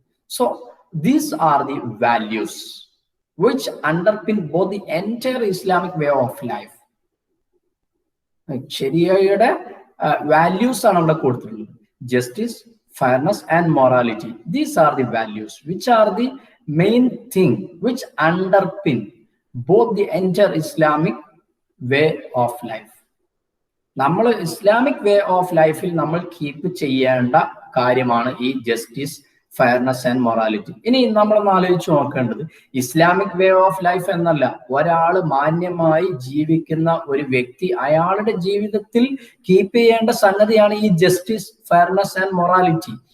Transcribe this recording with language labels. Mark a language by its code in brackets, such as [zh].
[en] So these are the values which underpin both the entire Islamic way of life. [ml] ശരിയയുടെ values ആണ് അവിടെ കൊടുത്തിട്ടുള്ളത്. [en] Justice, fairness and morality, these are the values which are the main thing which underpin both the entire Islamic way of life. [ml] നമ്മൾ Islamic way of ലൈഫിൽ നമ്മൾ keep ചെയ്യേണ്ട കാര്യമാണ് ഈ justice, fairness and morality. ഇനി നമ്മളൊന്ന് ആലോചിച്ച് നോക്കേണ്ടത്, ഇസ്ലാമിക് വേ ഓഫ് ലൈഫ് എന്നല്ല, ഒരാൾ മാന്യമായി ജീവിക്കുന്ന ഒരു വ്യക്തി അയാളുടെ ജീവിതത്തിൽ കീപ്പ് ചെയ്യേണ്ട സംഗതിയാണ് ഈ ജസ്റ്റിസ്, ഫെയർനെസ് ആൻഡ് മൊറാലിറ്റി.